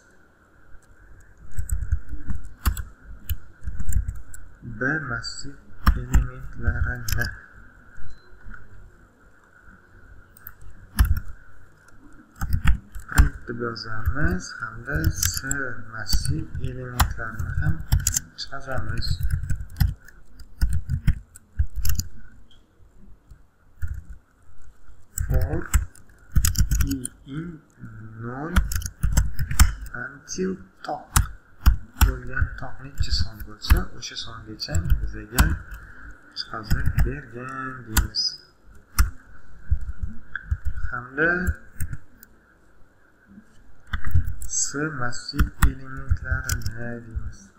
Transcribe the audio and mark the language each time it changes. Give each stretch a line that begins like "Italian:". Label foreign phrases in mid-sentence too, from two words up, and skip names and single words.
Uzbek: b massiv elementlarini print deb yozamiz hamda c massiv elementlarini ham chiqazamiz.
English: For e in null until top
Uzbek: bo'lgan top necha son bo'lsa o'sha songacha bizga chiqazib bergan deymiz. Hamda c massiv elementlarini deymiz.